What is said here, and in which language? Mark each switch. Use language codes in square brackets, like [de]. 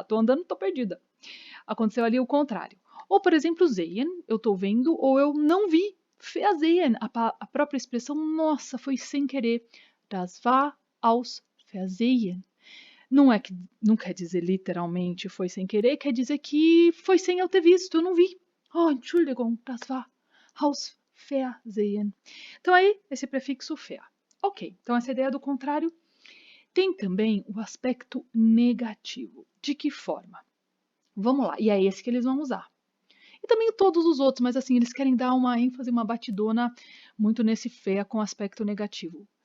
[pt] Estou andando, estou perdida. Aconteceu ali o contrário. Ou, por exemplo, sehen, eu estou vendo, ou eu não vi, versehen. A própria expressão, nossa, foi sem querer. [de] Das war aus Versehen. [pt] Não quer dizer literalmente foi sem querer, quer dizer que foi sem eu ter visto, eu não vi. [de] Oh, Entschuldigung, das war aus Versehen. [pt] Então aí, esse prefixo fer. Ok, então essa ideia do contrário tem também o aspecto negativo. De que forma? Vamos lá, e é esse que eles vão usar. E também todos os outros, mas assim, eles querem dar uma ênfase, uma batidona muito nesse fé com aspecto negativo.